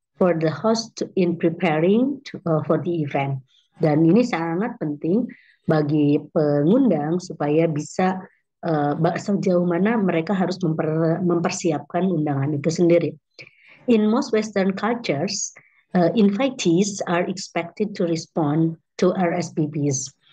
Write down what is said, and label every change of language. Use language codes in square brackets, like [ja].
[en] for the host in preparing for the event. [id] Dan ini sangat penting bagi pengundang supaya bisa sejauh mana mereka harus mempersiapkan undangan itu sendiri. [en] In most Western cultures, invitees are expected to respond to RSVPs.